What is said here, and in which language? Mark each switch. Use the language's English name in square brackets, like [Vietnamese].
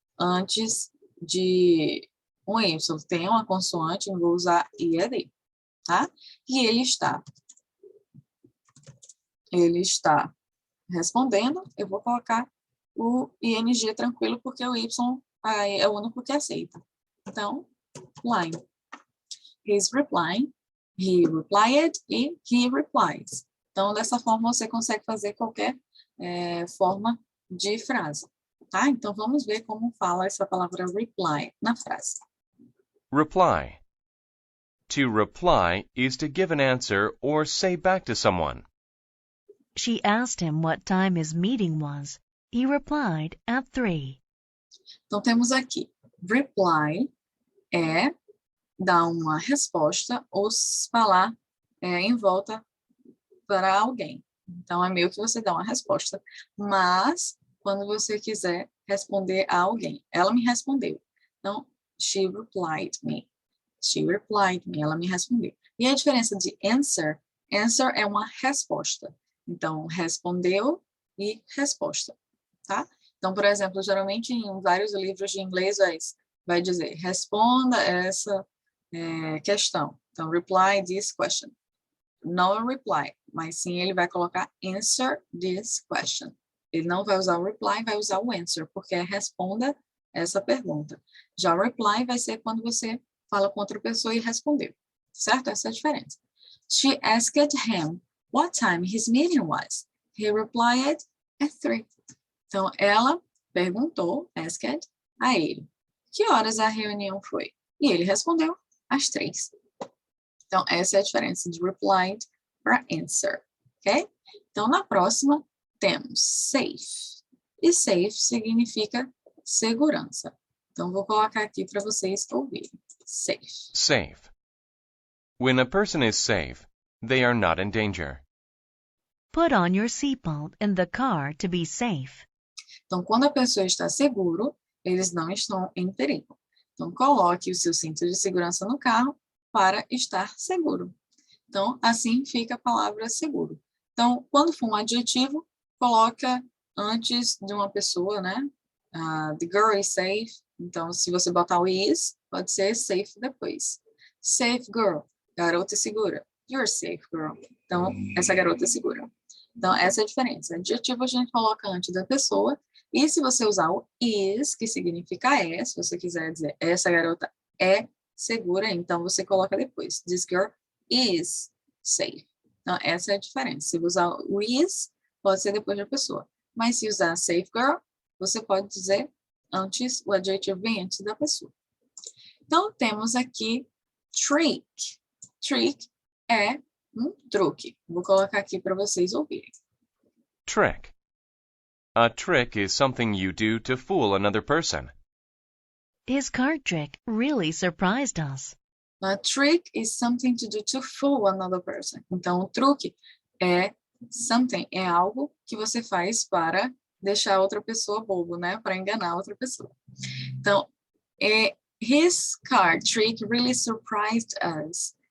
[Portuguese] antes de um Y. Tem uma consoante, eu vou usar IED, tá? E ele está respondendo, eu vou colocar o ING tranquilo, porque o Y é o único que aceita. Então, line. [English] He's replying, he replied e he replies. [Portuguese] Então, dessa forma, você consegue fazer qualquer forma de frase, tá? Então, vamos ver como fala essa palavra reply na frase. [English] Reply. To reply is to give an answer or say back to someone. She asked him what time his meeting was. He replied at 3. [Portuguese] Então, temos aqui, reply é dar uma resposta ou falar em volta para alguém. Então, é meio que você dá uma resposta. Mas, quando você quiser responder a alguém, ela me respondeu. [English] Então, she replied me. She replied me. [Portuguese] Ela me respondeu. E a diferença de answer? Answer é uma resposta. Então, respondeu e resposta, tá? Então, por exemplo, geralmente em vários livros de inglês vai dizer, responda essa questão. [English] Então, reply this question. [Portuguese] Não reply, mas sim ele vai colocar [English] answer this question. [Portuguese] Ele não vai usar o reply, vai usar o answer, porque é responda essa pergunta. Já o reply vai ser quando você fala com outra pessoa e respondeu, certo? Essa é a diferença. [English] She asked him what time his meeting was. He replied at 3. [Portuguese] Então, ela perguntou, asked, a ele, que horas a reunião foi? E ele respondeu às 3. Então, essa é a diferença de replied para answer, ok? Então, na próxima, temos safe. E safe significa segurança. Então, vou colocar aqui para vocês ouvirem. [English] Safe. Safe. When a person is safe, they are not in danger. Put on your seatbelt in the car to be safe. [Portuguese] Então, quando a pessoa está seguro, eles não estão em perigo. Então, coloque o seu cinto de segurança no carro para estar seguro. Então, assim fica a palavra seguro. Então, quando for um adjetivo, coloca antes de uma pessoa, né? [English] The girl is safe. [Portuguese] Então, se você botar o is, pode ser safe depois. [English] Safe girl, [Portuguese] garota segura. [English] You're safe girl. [Portuguese] Então, essa garota é segura. Então, essa é a diferença. Adjetivo a gente coloca antes da pessoa. E se você usar o is, que significa é, se você quiser dizer essa garota é segura, então você coloca depois. [English] This girl is safe. [Portuguese] Então, essa é a diferença. Se usar o is, pode ser depois da pessoa. Mas se usar safe girl, você pode dizer antes, o adjetivo vem antes da pessoa. Então, temos aqui trick. Trick é um truque. Vou colocar aqui para vocês ouvirem. [English] Trick. A trick is something you do to fool another person. His card trick really surprised us. A trick is something to do to fool another person. [Portuguese] Então, o truque é something, é algo que você faz para deixar outra pessoa bobo, né? Para enganar outra pessoa. [English] Então, his card trick really surprised us.